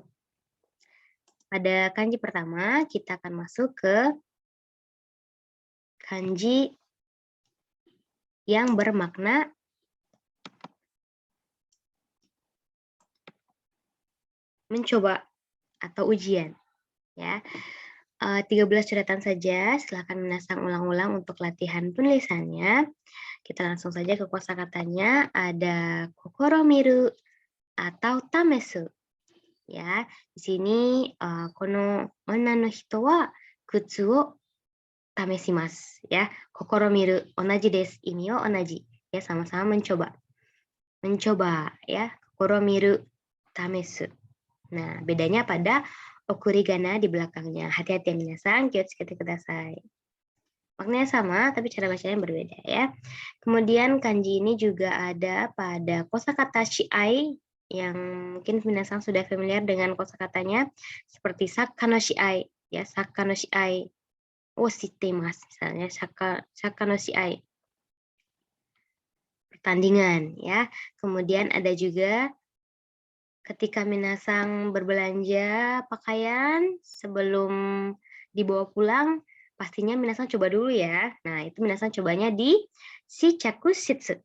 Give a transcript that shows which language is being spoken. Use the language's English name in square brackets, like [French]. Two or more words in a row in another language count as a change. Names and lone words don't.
[Indonesian] Pada kanji pertama, kita akan masuk ke kanji yang bermakna mencoba atau ujian. Ya, 13 coretan saja, silakan minasang ulang-ulang untuk latihan penulisannya. Kita langsung saja ke kosakatanya, ada [Japanese] 試みる [Indonesian] atau tamesu. [Japanese] Ya, [Indonesian] di sini [Japanese] この女の人は靴を試します. [Indonesian] Ya, [Japanese] 試みる同じです、意味を同じ. [Indonesian] Ya, sama-sama mencoba. Mencoba ya, [Japanese] 試みる試す. [Indonesian] Nah, bedanya pada okurigana di belakangnya. Hati-hati ya minasan, [Japanese] 気を付けてください. [Indonesian] Maknanya sama, tapi cara bacanya berbeda ya. Kemudian kanji ini juga ada pada kosakata shiai yang mungkin minasan sudah familiar dengan kosakatanya seperti [Japanese] サッカーの試合 [Indonesian] ya, [Japanese] サッカーの試合を知っています [Indonesian] misalnya [Japanese] サッカーの試合 [Indonesian] pertandingan ya. Kemudian ada juga ketika minasang berbelanja pakaian sebelum dibawa pulang, pastinya minasang coba dulu ya. Nah, itu minasang cobanya di [Japanese] 試着室.